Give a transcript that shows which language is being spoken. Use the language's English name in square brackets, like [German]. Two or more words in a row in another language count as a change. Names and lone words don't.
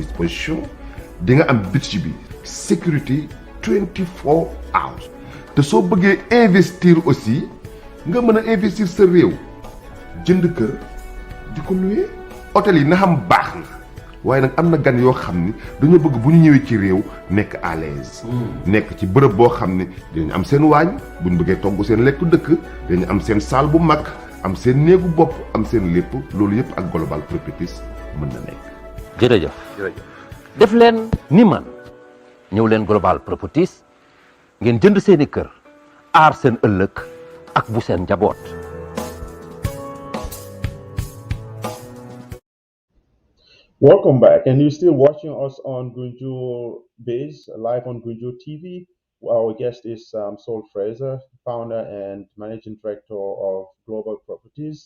[Wolof] disposition di nga am beach bi sécurité 24 hours te soo bëggee investir aussi nga mën a investir sa réew jënd kër di ko louer hôtel yi na xam baax na waaye nag am na gan yoo xam ni dañoo bëgg bu ñu ñëwee ci réew nekk [French] à l'aise [Wolof] nekk ci bërëb boo xam ne dinañ am seen waañ bu ñu bëggee togg seen lekku dëkk dañu am seen salle bu mag am seen néegu bopp am seen lépp loolu yëpp ak Global Properties mën na nekk. jërëjëf def leen ni man ñëw leen Global Properties ngeen jënd seeni kër aar seen ëllëg ak bu seen njaboot. [English] Welcome back, and you're still watching us on GUNJURBIZ, live on Gunjur TV. Our guest is Saul Frazer, founder and managing director of Global Properties.